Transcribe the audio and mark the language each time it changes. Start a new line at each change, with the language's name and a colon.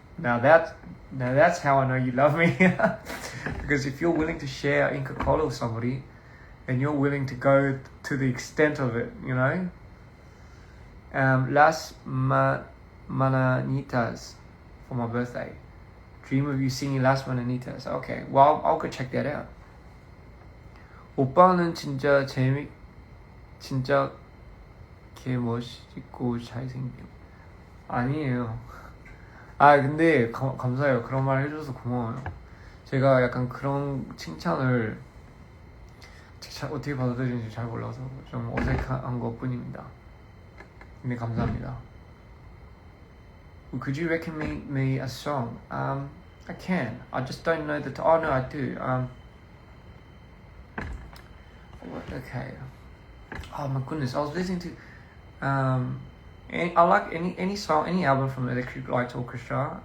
English: Now that's how I know you love me. Because if you're willing to share Inca Kola with somebody, and you're willing to go to the extent of it, you know. Las Mananitas for my birthday. Dream of you singing Las Mananitas. Okay, well I'll go check that out.
Korean: 오빠는 진짜 진짜 개 멋있고 잘생김. 아니에요. 아 근데 감사해요. 그런 말 해줘서 고마워요. 제가 약간 그런 칭찬을 어떻게 받아들이는지 잘 몰라서 좀 어색한 것 뿐입니다. 근데 감사합니다.
English: Could you recommend me a song? I can. I just don't know the. Oh no, I do. Okay. Oh my goodness, I was listening to. I like any song, any album from Electric Light Orchestra.